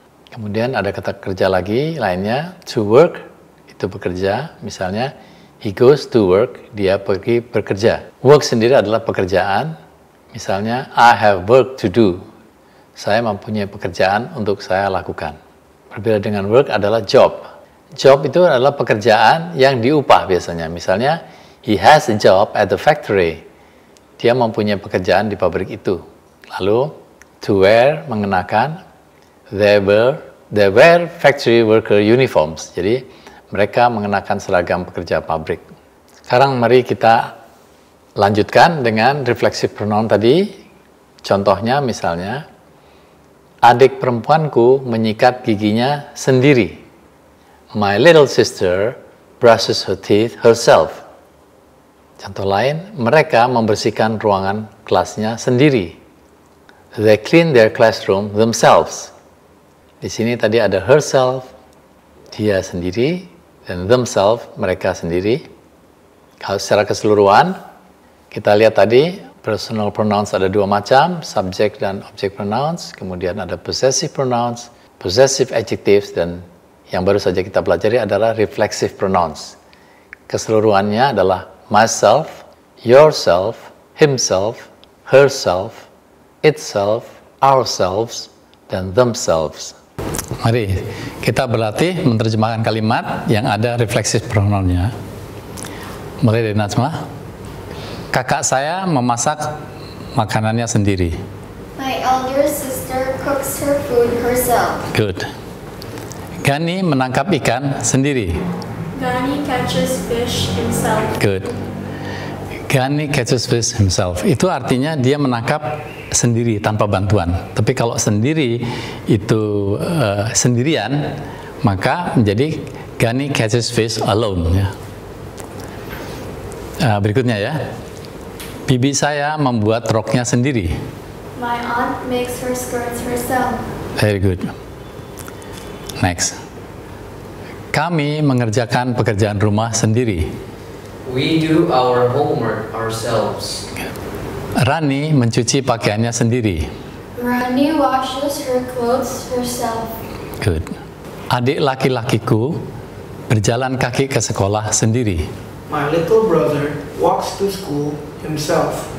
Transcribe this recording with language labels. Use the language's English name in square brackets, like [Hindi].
[Indonesian] Kemudian ada kata kerja lagi lainnya, [English] to work [Indonesian] itu bekerja. Misalnya, [English] he goes to work, [Indonesian] dia pergi bekerja. Work sendiri adalah pekerjaan. Misalnya, [English] I have work to do. [Indonesian] Saya mempunyai pekerjaan untuk saya lakukan. Berbeda dengan work adalah job. Job itu adalah pekerjaan yang diupah biasanya. Misalnya, [English] he has a job at the factory. [Indonesian] Dia mempunyai pekerjaan di pabrik itu. Lalu, [English] to wear, [Indonesian] mengenakan. [English] They wear factory worker uniforms. [Indonesian] Jadi, mereka mengenakan seragam pekerja pabrik. Sekarang mari kita lanjutkan dengan reflexive pronoun tadi. Contohnya misalnya, adik perempuanku menyikat giginya sendiri. [English] My little sister brushes her teeth herself. [Indonesian] Contoh lain, mereka membersihkan ruangan kelasnya sendiri. [English] They clean their classroom themselves. [Indonesian] Di sini tadi ada herself, dia sendiri, dan themselves, mereka sendiri. Kalau secara keseluruhan, kita lihat tadi, personal pronouns ada dua macam, subject dan object pronouns, kemudian ada possessive pronouns, possessive adjectives, dan yang baru saja kita pelajari adalah reflexive pronouns. Keseluruhannya adalah myself, yourself, himself, herself, itself, ourselves, dan themselves. Mari kita berlatih menerjemahkan kalimat yang ada reflexive pronounnya. Mulai dari Najma. Kakak saya memasak makanannya sendiri. [English] My elder sister cooks her food herself. [Indonesian] Good. Gani menangkap ikan sendiri. [English] Gani catches fish himself. Good. Gani catches fish himself. [Indonesian] Itu artinya dia menangkap sendiri tanpa bantuan. Tapi kalau sendiri itu sendirian, maka menjadi [English] Gani catches fish alone. [Indonesian] Ya. Berikutnya ya. Bibi saya membuat roknya sendiri. [English] My aunt makes her skirts herself. Very good. Next. [Indonesian] Kami mengerjakan pekerjaan rumah sendiri. [English] We do our homework ourselves. [Indonesian] Rani mencuci pakaiannya sendiri. [English] Rani washes her clothes herself. Good. [Indonesian] Adik laki-lakiku berjalan kaki ke sekolah sendiri. [English] My little brother walks to school himself.